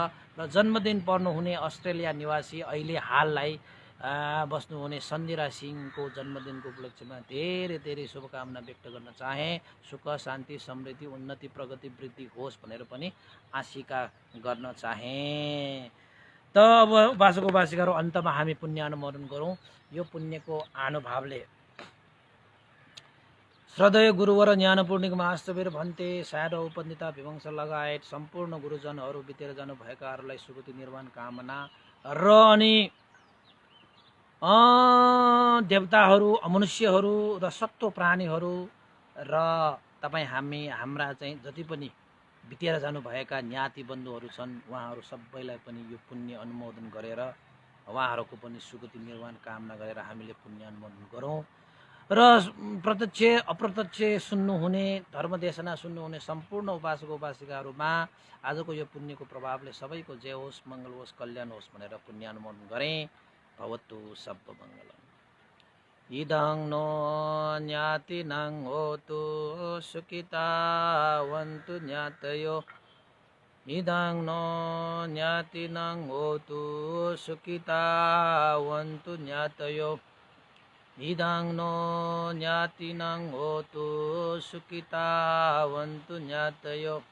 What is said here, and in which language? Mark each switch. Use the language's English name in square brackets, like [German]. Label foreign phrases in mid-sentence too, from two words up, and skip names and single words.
[Nepali] र जन्मदिन पर्नुहुने अस्ट्रेलिया निवासी अहिले हाललाई बस्नुहुने सन्दिरा सिंहको जन्मदिनको उपलक्ष्यमा धेरै धेरै शुभकामना व्यक्त गर्न चाहे। सुख शान्ति समृद्धि उन्नति प्रगति वृद्धि होस् भनेर पनि आशिका गर्न चाहे। त अब उपासक उपासिकाहरू अन्तमा हामी पुण्य अनुमोदन गरौँ। यो पुण्यको अनुभावले श्रद्धेय गुरुवर ज्ञानपूर्णिक महास्तवीर भन्ते सायद उपनिता विवंश लगायत सम्पूर्ण गुरुजनहरू बितेर जानुभएकाहरूलाई सुगति निर्वाण कामना र अनि देवताहरू अमनुष्यहरू र सत्व प्राणीहरू र तपाईँ हाम्रा चाहिँ जति पनि बितेर जानुभएका ज्ञाति बन्धुहरू छन् उहाँहरू सबैलाई पनि यो पुण्य अनुमोदन गरेर उहाँहरूको पनि सुगति निर्वाण कामना गरेर हामीले पुण्य अनुमोदन गरौँ। र प्रत्यक्ष अप्रत्यक्ष सुन्नुहुने धर्मदेशना सुन्नुहुने सम्पूर्ण उपासक उपासिकाहरूमा आजको यो पुण्यको प्रभावले सबैको जय होस् मङ्गल होस् कल्याण होस् भनेर पुण्य अनुमोदन गरेँ। [Pali] भवतु सब मङ्गलम्। इदं नो ज्ञातिनं होतु सुखितावन्तु ज्ञातयो इदं नो ज्ञातिनं होतु सुखितावन्तु ज्ञातयो इदं नो ज्ञातिनं होतु सुखितावन्तु ज्ञातयो